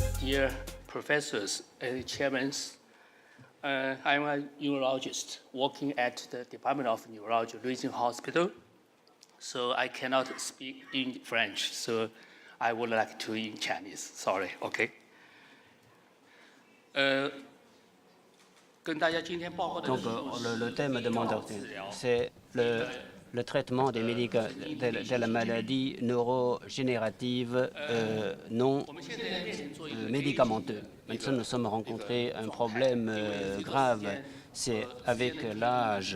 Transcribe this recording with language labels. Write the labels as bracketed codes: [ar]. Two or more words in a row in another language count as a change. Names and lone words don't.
[en] dear professors and chairmen, I'm a neurologist working at the Department of Neurology, Ruijin Hospital. So I cannot speak in French, so I would like to in Chinese. Sorry, [zh] OK. 跟大家今天报告的 [fr] Donc, le thème de mon doctrine, c'est le traitement de la maladie neurogénérative non médicamenteuse. Maintenant, nous sommes rencontrés un problème grave, c'est avec l'âge.